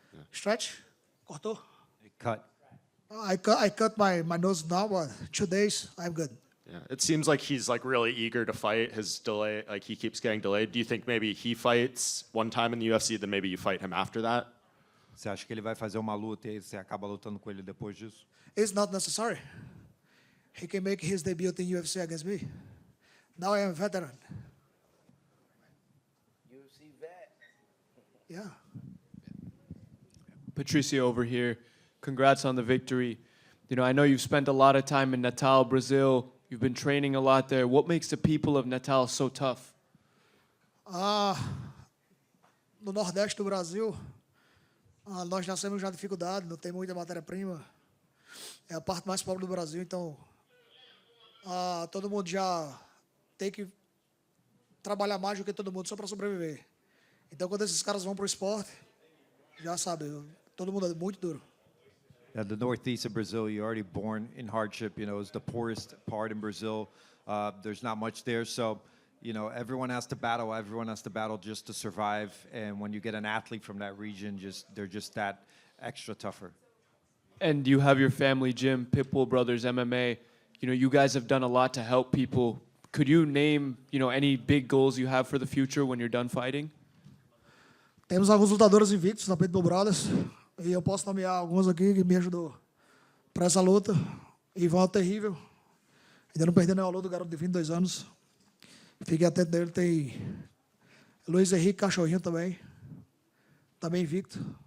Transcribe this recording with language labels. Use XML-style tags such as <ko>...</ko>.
<pt>Stretch. Cortou.</pt> <en>Cut. I cut my nose now, but 2 days, I'm good. Yeah, it seems like he's like really eager to fight. His delay, like he keeps getting delayed. Do you think maybe he fights one time in the UFC, then maybe you fight him after that?</en> <pt>Você acha que ele vai fazer uma luta e aí você acaba lutando com ele depois disso?</pt> <en>It's not necessary. He can make his debut in UFC against me. Now I am a veteran. UFC vet. Yeah. Patricio over here. Congrats on the victory. You know, I know you've spent a lot of time in Natal, Brazil. You've been training a lot there. What makes the people of Natal so tough?</en> <pt>No Nordeste do Brasil, nós nascemos já dificuldade, não tem muita matéria-prima. É a parte mais pobre do Brasil, então todo mundo já tem que trabalhar mais do que todo mundo só para sobreviver. Então, quando esses caras vão para o esporte, já sabe, todo mundo é muito duro.</pt> <en>Yeah, the northeast of Brazil, you're already born in hardship. You know, it's the poorest part in Brazil. There's not much there, so you know everyone has to battle. Everyone has to battle just to survive. And when you get an athlete from that region, they're just that extra tougher. And you have your family gym, Pitbull Brothers MMA. You know, you guys have done a lot to help people. Could you name, you know, any big goals you have for the future when you're done fighting?</en> <pt>Temos alguns lutadores invictos na Pitbull Brothers. E eu posso nomear alguns aqui que me ajudou para essa luta. Ivan Terrível. Ainda não perdeu nenhuma luta, garoto de 22 anos. Fiquei atento dele. Tem Luiz Henrique Cachorrinho também. Também invicto.</pt>